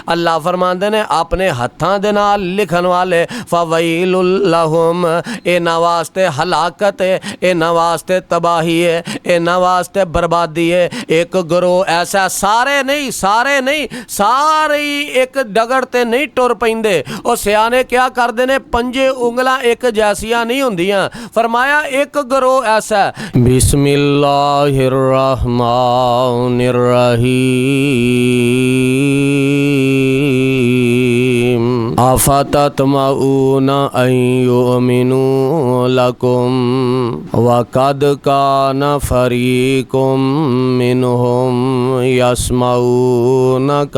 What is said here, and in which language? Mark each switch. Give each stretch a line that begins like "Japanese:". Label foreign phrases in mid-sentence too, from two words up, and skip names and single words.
Punjabi: اللہ فرماندے نے اپنے ہتھاں دے نال لکھن والے
Arabic: فويل لهم,
Punjabi: ایہناں واسطے ہلاکت ہے، ایہناں واسطے تباہی ہے، ایہناں واسطے بربادی ہے. اک گروہ ایسا، سارے نہیں سارے اک ڈگر تے نہیں ٹُر پیندے. اور سیانے کیا کرتے نے، پنجے انگلاں اک جیسیاں نہیں ہُندیاں. فرمایا اک گروہ ایسا ہے.
Arabic: بسم الله الرحمن الرحيم. أفتطمعون أن يؤمنوا لكم وقد كان فريق منهم يسمعون